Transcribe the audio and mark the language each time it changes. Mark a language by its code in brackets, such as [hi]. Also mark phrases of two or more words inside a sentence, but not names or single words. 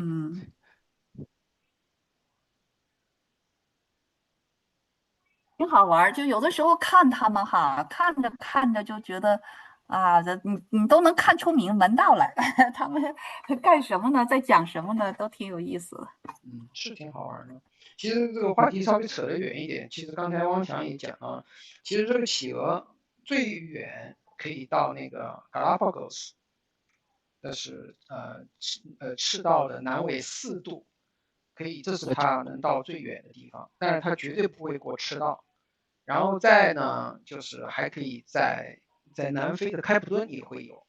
[zh] 挺好玩，就有的時候看他們哈，看着看着就覺得啊，你都能看出門道來，他們幹什麼呢，在講什麼呢，都挺有意思的。是挺好玩的。其實這個話題稍微扯得遠一點，其實剛才汪強也講了，其實這個企鵝最遠可以到那個 Galapagos，那是赤道的南緯4度，這是它能到最遠的地方，但是它絕對不會過赤道。然後再呢，就是還可以在南非的開普敦也會有。